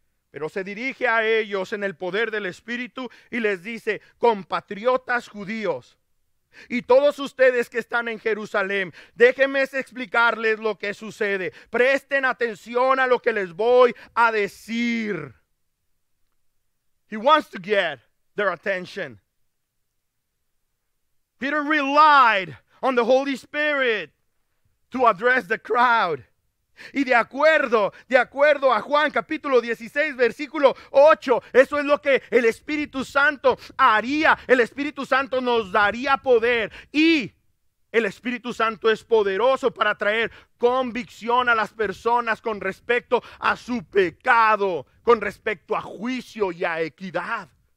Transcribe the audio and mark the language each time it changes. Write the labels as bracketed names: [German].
[Spanish] Pero se dirige a ellos en el poder del Espíritu y les dice: compatriotas judíos y todos ustedes que están en Jerusalén, déjenme explicarles lo que sucede. Presten atención a lo que les voy a decir. [English] He wants to get their attention. Peter relied on the Holy Spirit to address the crowd. [Spanish] Y de acuerdo a Juan capítulo 16 versículo 8, eso es lo que el Espíritu Santo haría. El Espíritu Santo nos daría poder y el Espíritu Santo es poderoso para traer convicción a las personas con respecto a su pecado, con respecto a juicio y a equidad.